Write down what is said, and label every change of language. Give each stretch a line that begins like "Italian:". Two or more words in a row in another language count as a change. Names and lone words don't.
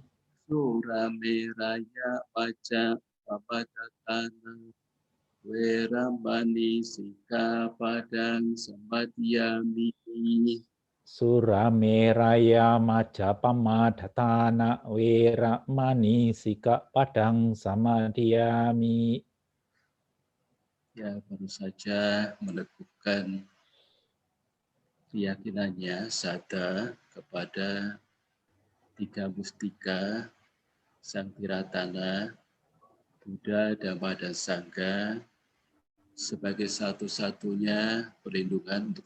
Pali: Surameraya vaca papadakana veramani sikapadang samadhyami. Surameraya Majapama Datana Wera Mani Sika Padang Samadhyami.
Indonesian: Ya, baru saja meneguhkan keyakinannya Sada kepada tiga mustika, Sang Tiratana, Buddha, Dhamma, dan Sangha sebagai satu-satunya perlindungan untuk